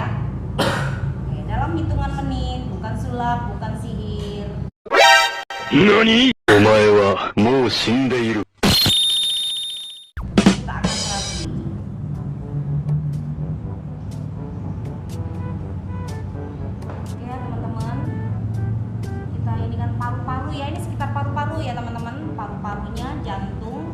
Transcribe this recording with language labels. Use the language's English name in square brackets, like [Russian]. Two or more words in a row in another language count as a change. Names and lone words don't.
[Indonesian] Oke, dalam hitungan menit, bukan sulap, bukan sihir. [Japanese] NANI? お前はもう死んでいる。 [Indonesian] Kita akan terapi. Oke ya teman-teman, kita ini kan paru-paru ya, ini sekitar paru-paru ya teman-teman, paru-parunya, jantung.